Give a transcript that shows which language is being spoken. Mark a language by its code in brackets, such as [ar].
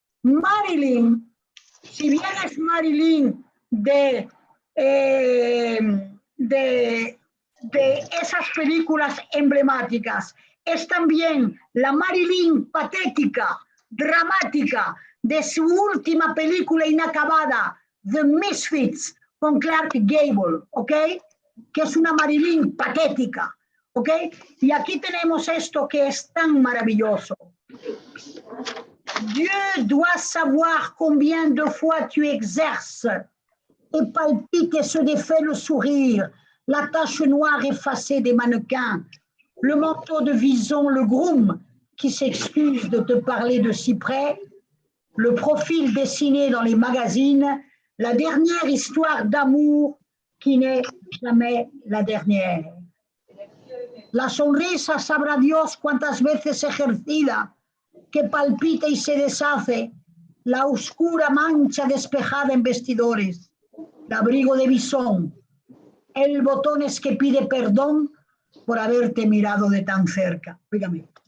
[es] Marilyn, si bien es Marilyn de esas películas emblemáticas, es también la Marilyn patética, dramática, de su última película inacabada, The Misfits, con Clark Gable, ¿ok?, que es una Marilyn patética, ¿ok? Y aquí tenemos esto que es tan maravilloso. [fr] Dieu doit savoir combien de fois tu exerces et palpite et se défait le sourire, la tache noire effacée des mannequins, le manteau de Vison, le groom qui s'excuse de te parler de si près, le profil dessiné dans les magazines, la dernière histoire d'amour qui n'est jamais la dernière. [es] La sonrisa, sabrá Dios cuántas veces ejercida, que palpita y se deshace, la oscura mancha despejada en vestidores, el abrigo de bisón, el botones que pide perdón por haberte mirado de tan cerca. Dígame.